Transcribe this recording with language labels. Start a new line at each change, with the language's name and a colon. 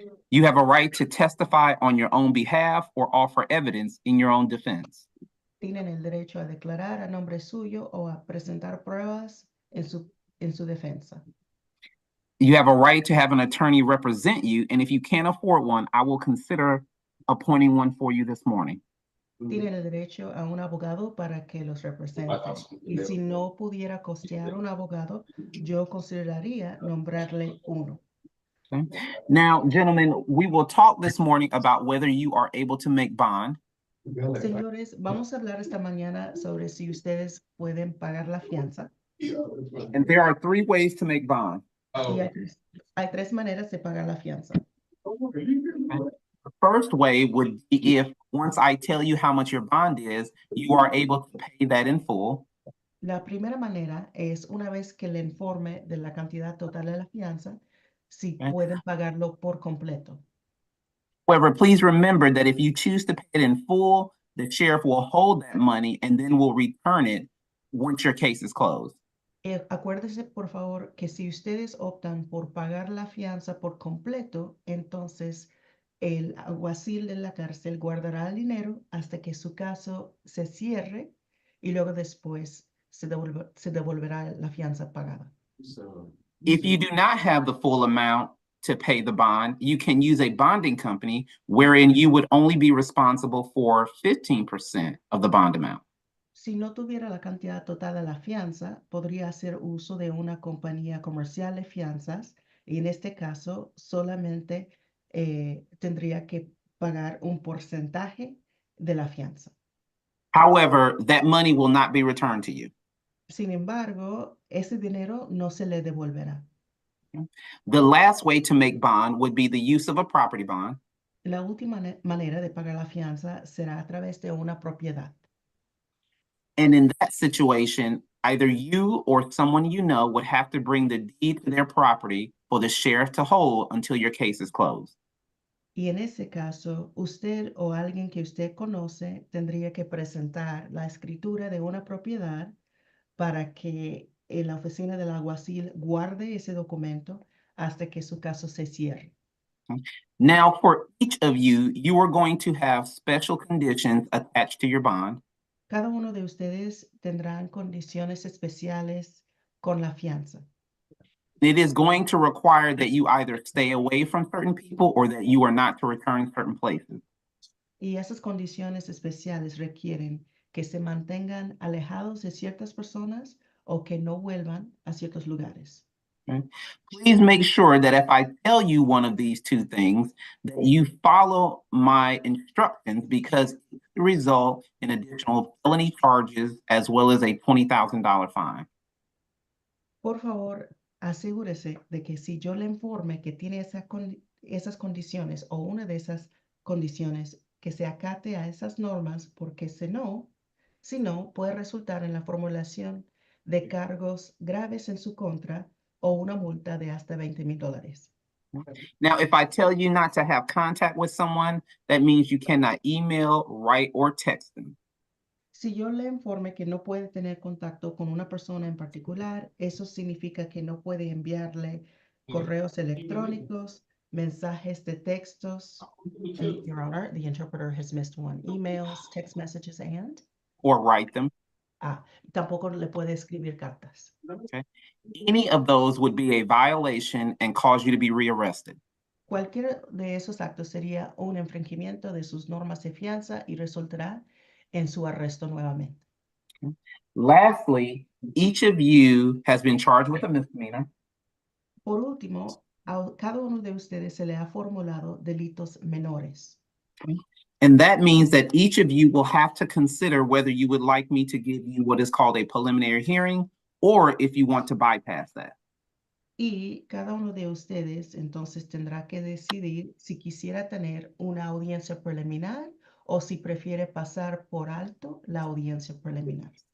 English: You have a right to testify on your own behalf or offer evidence in your own defense.
Spanish: Tienen el derecho a declarar a nombre suyo o a presentar pruebas en su defensa.
English: You have a right to have an attorney represent you, and if you can't afford one, I will consider appointing one for you this morning.
Spanish: Tienen el derecho a un abogado para que los represente. Y si no pudiera costear un abogado, yo consideraría nombrarle uno.
English: Okay. Now, gentlemen, we will talk this morning about whether you are able to make bond.
Spanish: Señores, vamos a hablar esta mañana sobre si ustedes pueden pagar la fianza.
English: And there are three ways to make bond.
Spanish: Y hay tres maneras de pagar la fianza.
English: The first way would be if once I tell you how much your bond is, you are able to pay that in full.
Spanish: La primera manera es una vez que le informe de la cantidad total de la fianza, si
English: Okay.
Spanish: pueden pagarlo por completo.
English: However, please remember that if you choose to pay it in full, the sheriff will hold that money and then will return it once your case is closed.
Spanish: Acuérdese, por favor, que si ustedes optan por pagar la fianza por completo, entonces el alguacil de la cárcel guardará el dinero hasta que su caso se cierre y luego después se devolverá la fianza pagada.
English: If you do not have the full amount to pay the bond, you can use a bonding company wherein you would only be responsible for 15% of the bond amount.
Spanish: Si no tuviera la cantidad total de la fianza, podría hacer uso de una compañía comercial de fianzas y en este caso solamente tendría que pagar un porcentaje de la fianza.
English: However, that money will not be returned to you.
Spanish: Sin embargo, ese dinero no se le devolverá.
English: The last way to make bond would be the use of a property bond.
Spanish: La última manera de pagar la fianza será a través de una propiedad.
English: And in that situation, either you or someone you know would have to bring the deed to their property for the sheriff to hold until your case is closed.
Spanish: Y en ese caso, usted o alguien que usted conoce tendría que presentar la escritura de una propiedad para que la oficina del alguacil guarde ese documento hasta que su caso se cierre.
English: Now, for each of you, you are going to have special conditions attached to your bond.
Spanish: Cada uno de ustedes tendrán condiciones especiales con la fianza.
English: It is going to require that you either stay away from certain people or that you are not to return certain places.
Spanish: Y esas condiciones especiales requieren que se mantengan alejados de ciertas personas o que no vuelvan a ciertos lugares.
English: Please make sure that if I tell you one of these two things, that you follow my instructions because it could result in additional felony charges as well as a $20,000 fine.
Spanish: Por favor, asegúrese de que si yo le informe que tiene esas condiciones o una de esas condiciones, que se acate a esas normas, porque si no, puede resultar en la formulación de cargos graves en su contra o una multa de hasta $20,000.
English: Now, if I tell you not to have contact with someone, that means you cannot email, write, or text them.
Spanish: Si yo le informe que no puede tener contacto con una persona en particular, eso significa que no puede enviarle correos electrónicos, mensajes de textos.
English: Your Honor, the interpreter has missed one. Emails, text messages, and? Or write them.
Spanish: Tampoco le puede escribir cartas.
English: Okay. Any of those would be a violation and cause you to be rearrested.
Spanish: Cualquiera de esos actos sería un infringimiento de sus normas de fianza y resultará en su arresto nuevamente.
English: Lastly, each of you has been charged with a misdemeanor.
Spanish: Por último, a cada uno de ustedes se le ha formulado delitos menores.
English: And that means that each of you will have to consider whether you would like me to give you what is called a preliminary hearing, or if you want to bypass that.
Spanish: Y cada uno de ustedes entonces tendrá que decidir si quisiera tener una audiencia preliminar o si prefiere pasar por alto la audiencia preliminar.